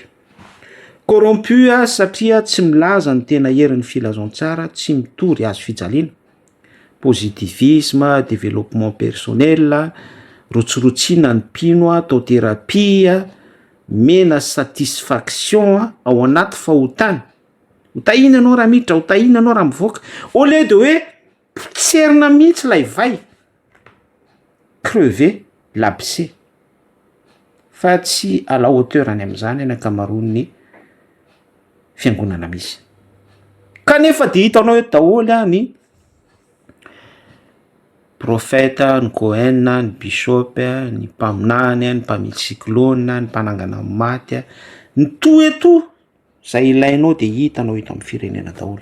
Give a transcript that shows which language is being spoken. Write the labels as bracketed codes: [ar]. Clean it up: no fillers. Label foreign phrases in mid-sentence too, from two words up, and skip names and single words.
[mg] Corrompu satria tsy milaza ny tena herin'ny filazaon-tsara, tsy mitory azo fijaliana. [fr] Positivisme, développement personnel, [mg] rotsorotsiana ny mpino, atao thérapie, mena satisfaction ao anaty fahotana. Hotahina anao raha miditra, hotahina anao raha mivoaka. [fr] Au lieu de [mg] hoe potserina mihitsy lay vai, [fr] crever l'abcès. [mg] Fa tsy [fr] à la hauteur [mg] any amin'izany ny akamaroan'ny fiangonana misy. Kanefa de hitanao eto daholo ny prophète, ny Cohen, ny bishop, ny mpaminany, ny mpamily cyclone, ny mpanangana maty, ny toeto zay ilainao de hitanao eto amin'ny firenena daholo.